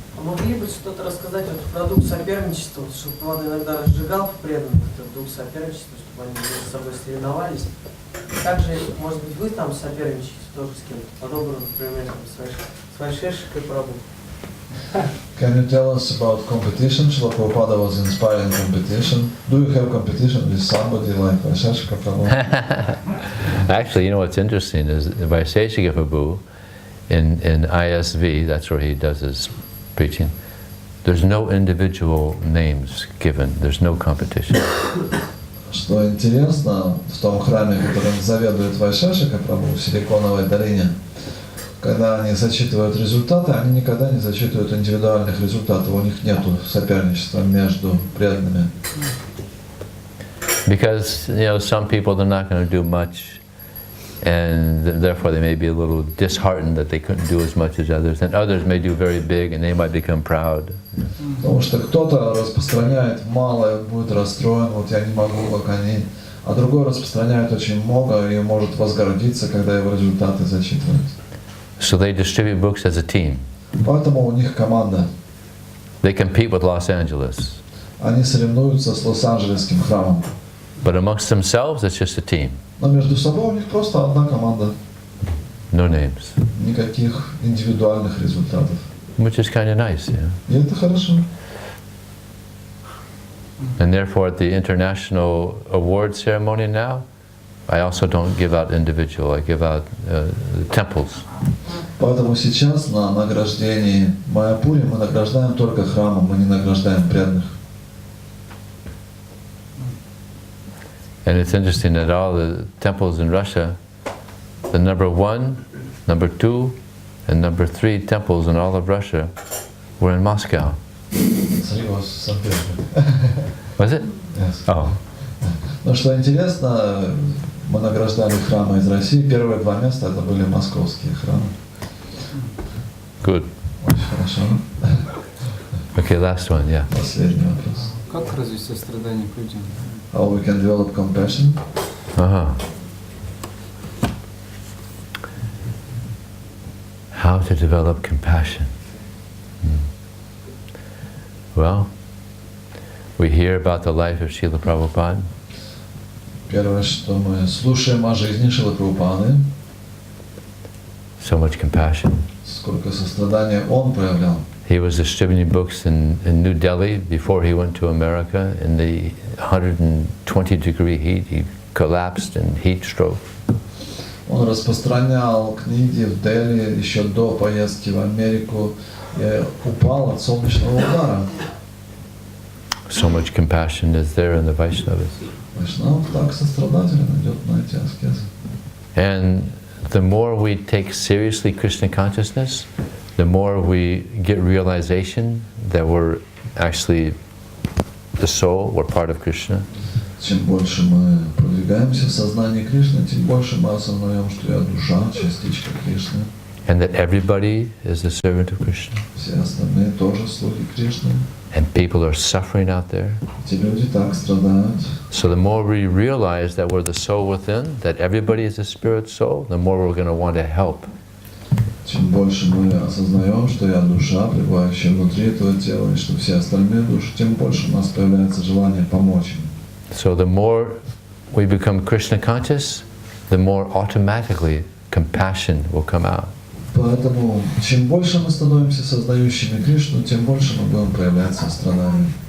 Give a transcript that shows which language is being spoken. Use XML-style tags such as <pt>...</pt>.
<ru>Могли бы что-то рассказать про дух соперничества, чтобы он иногда разжигал в преданных этот дух соперничества, чтобы они между собой соревновались. Также, может быть, вы там соперничаете тоже с кем-то подобным, например, с Вайшешикой Прабху.</ru> <en>Can you tell us about competition? Srila Prabhupada was inspiring competition. Do you have competition with somebody like Vaisheshika Prabhu? Actually, you know what's interesting is Vaisheshika Prabhu in ISV, that's where he does his preaching, there's no individual names given, there's no competition.</en> <ru>Что интересно, в том храме, которым заведует Вайшешика Прабху в Силиконовой долине, когда они зачитывают результаты, они никогда не зачитывают индивидуальных результатов, у них нет соперничества между преданными.</ru> <en>Because, you know, some people, they're not going to do much and therefore they may be a little disheartened that they couldn't do as much as others, and others may do very big and they might become proud.</en> <ru>Потому что кто-то распространяет мало, и будет расстроен, вот я не могу, как они, а другой распространяет очень много и может возгордиться, когда его результаты зачитывают.</ru> <en>So they distribute books as a team.</en> <ru>Поэтому у них команда.</ru> <en>They compete with Los Angeles.</en> <ru>Они соревнуются с Лос-Анджелесским храмом.</ru> <en>But amongst themselves, it's just a team.</en> <ru>Но между собой у них просто одна команда.</ru> <en>No names.</en> <ru>Никаких индивидуальных результатов.</ru> <en>Which is kind of nice, yeah.</en> <ru>И это хорошо.</ru> <en>And therefore, at the international award ceremony now, I also don't give out individual. I give out temples.</en> <ru>Поэтому сейчас на награждении Майяпури мы награждаем только храмом, мы не награждаем преданных.</ru> <en>And it's interesting that all the temples in Russia, the number 1, number 2, and number 3 temples in all of Russia were in Moscow. Was it? Yes. Oh.</en> <ru>Но что интересно, мы награждали храмы из России. Первые 2 места это были московские храмы.</ru> <en>Good.</en> <ru>Очень хорошо.</ru> <en>Okay, last one, yeah.</en> <ru>Последний вопрос. Как развить сострадание к людям?</ru> <en>How we can develop compassion? How to develop compassion? Well, we hear about the life of Srila Prabhupada.</en> <ru>Первое, что мы слушаем о жизни Шрилы Прабхупады.</ru> <en>So much compassion.</en> <ru>Сколько сострадания он проявлял.</ru> <en>He was distributing books in New Delhi before he went to America. In the 120-degree heat, he collapsed in heat stroke.</en> <ru>Он распространял книги в Дели еще до поездки в Америку и упал от солнечного удара.</ru> <en>So much compassion is there in the Vaishnavas.</en> <ru>Вайшнав так сострадательно идет на эти аскезы.</ru> <en>And the more we take seriously Krishna consciousness, the more we get realization that we're actually the soul, we're part of Krishna.</en> <ru>Чем больше мы продвигаемся в сознании Кришны, тем больше мы осознаем, что я душа, частичка Кришны.</ru> <en>And that everybody is the servant of Krishna.</en> <ru>Все остальные тоже слуги Кришны.</ru> <en>And people are suffering out there.</en> <ru>Эти люди так страдают.</ru> <en>So the more we realize that we're the soul within, that everybody is a spirit soul, the more we're going to want to help.</en> <ru>Чем больше мы осознаем, что я душа, пребывающая внутри этого тела, и что все остальные души, тем больше у нас появляется желание помочь им.</ru> <en>So the more we become Krishna conscious, the more automatically compassion will come out.</en> <ru>Поэтому, чем больше мы становимся сознающими Кришну, тем больше мы будем проявлять сострадание.</ru>